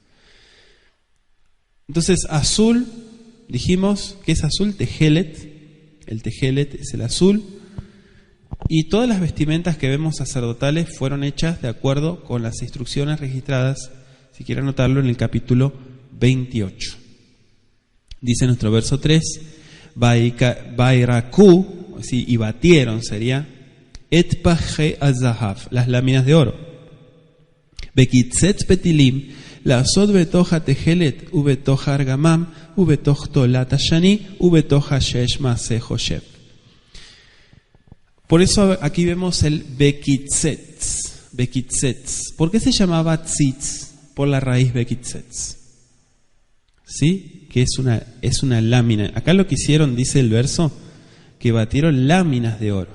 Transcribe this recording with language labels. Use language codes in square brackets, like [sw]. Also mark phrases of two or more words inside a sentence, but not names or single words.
[es] Entonces azul, dijimos que es azul, tejelet, el tejelet es el azul, y todas las vestimentas que vemos sacerdotales fueron hechas de acuerdo con las instrucciones registradas, si quieren anotarlo, en el capítulo 28. Dice nuestro verso 3, Bairaku, ¿sí?, y batieron, sería [he] את פחי הזהב, [es] las láminas de oro. [he] וקצץ פתילם לעשות בתוך התכלת ובתוך הארגמן ובתוך תולעת השני ובתוך השש מעשה חשב. [es] Por eso aquí vemos el bekitzetz, bekitzetz. ¿Por qué se llamaba tzitz? Por la raíz bekitzetz. ¿Sí? Que es una lámina. Acá lo que hicieron, dice el verso, que batieron láminas de oro.